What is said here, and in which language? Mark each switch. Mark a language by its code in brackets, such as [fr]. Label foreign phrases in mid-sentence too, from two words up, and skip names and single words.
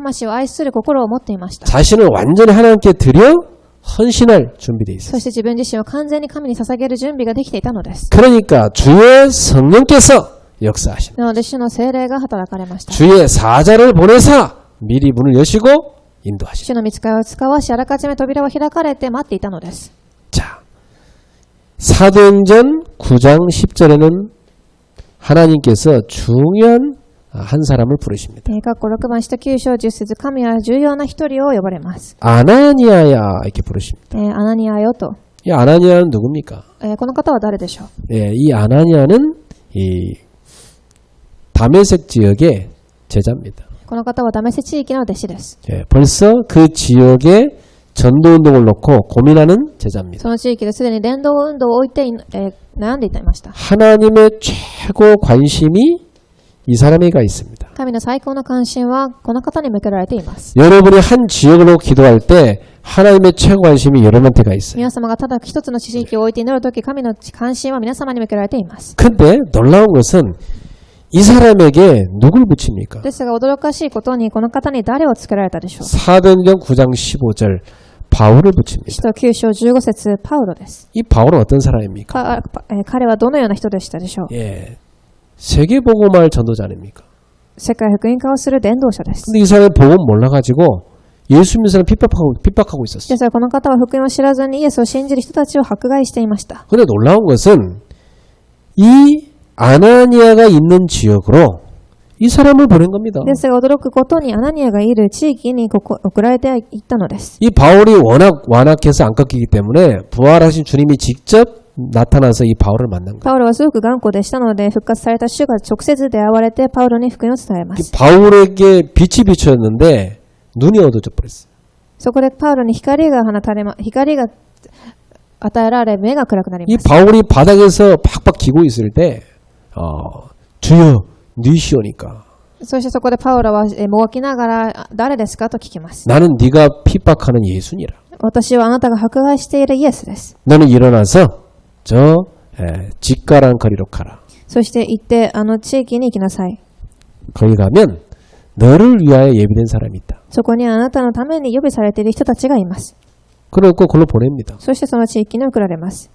[ja] そ [ko] 있었어요. [ja] して魂を愛する心を持っていました。 [ko] 자신을 완전히 하나님께 드려 헌신할 준비되어 [ja] そ [ko] 있어요. [ja] して自分自身を完全に神に捧げる準備ができていたのです。 [ko] 그러니까 주의 성령께서 역사하시는 [ja] なので主の聖霊が働かれました。 [ko] 주의 사자를 보내사 미리 문을 여시고 인도하시는 [ja] 主の御使いを使わし、あらかじめ扉は開かれて待っていたのです。 [ko] 자, 사도행전 9장 10절에는 하나님께서 중요한 한 사람을 부르십니다. [ja] 括弧6番使徒9章10節、神は重要な一人を呼ばれます。 [ko] 아나니아야 이렇게 부르십니다. [ja] アナニアよと。 [ko] 이 아나니아는 누굽니까? [ja] この方は誰でしょう。 [ko] 이 아나니아는 이 다메섹 지역의 제자입니다. [ja] この方はダメセ地域の弟子です。 [ko] 벌써 그 지역에 전도운동을 놓고 고민하는 제자입니다. [ja] その地域ですでに伝道運動を置いて悩んでいました。 [ko] 하나님의 최고 관심이 이 사람에게 있습니다. [ja] 神の最高の関心はこの方に向けられています。 [ko] 여러분이 한 지역으로 기도할 때 하나님의 최고 관심이 여러분한테가 있어요. [ja] 皆様がただ一つの地域を置いて祈るとき、神の関心は皆様に向けられています。 [ko] 근데 놀라운 것은 이 사람에게 누굴 붙입니까? [ja] ですが驚かしいことにこの方に誰をつけられたでしょう。 [ko] 사도행전 9장 15절 바울을 붙입니다. [ja] 使徒9章15節パウロです。 [ko] 이 바울은 어떤 사람입니까? [ja] 彼はどのような人でしたでしょう。 [ko] 세계복음할 전도자 아닙니까? [ja] 世界福音化をする伝道者です。 [ko] 근데 이 사람이 복음 몰라가지고 예수 믿는 사람 핍박하고 있었어요. [ja] ですがこの方は福音を知らずにイエスを信じる人たちを迫害していました。 [ko] 근데 놀라운 것은 이 아나니아가 있는 지역으로 이 사람을 보낸 겁니다. [ja] ですが驚くことにアナニアがいる地域に送られていったのです。 [ko] 이 바울이 워낙 완악해서 안 꺾이기 때문에 부활하신 주님이 직접 나타나서 이 바울을 만난 거예요. [ja] パウロはすごく頑固でしたので復活された主が直接出会われてパウロに福音を伝えま 이 す。 [ko] 바울에게 빛이 비추었는데 눈이 어두워져 버렸어요. [ja] そこでパウロに光が与えられ目が暗くなり 이 ます。 [ko] 바울이 바닥에서 팍팍 기고 있을 때 주여 니시오니까 [ja] そしてそこでパウロはもがきながら誰ですかと聞きます。 [ko] 나는 네가 핍박하는 예수니라. [ja] 私はあなたが迫害しているイエスです。 [ko] 너는 일어나서 저 직가란 거리로 가라. [ja] そして行ってあの地域に行きなさい。 [ko] 거기 가면 너를 위하여 예비된 사람이 있다. [ja] そこにあなたのために予備されている人たちがいます。 [ko] 그러고 그걸로 보냅니다. [ja] そしてその地域に送られます。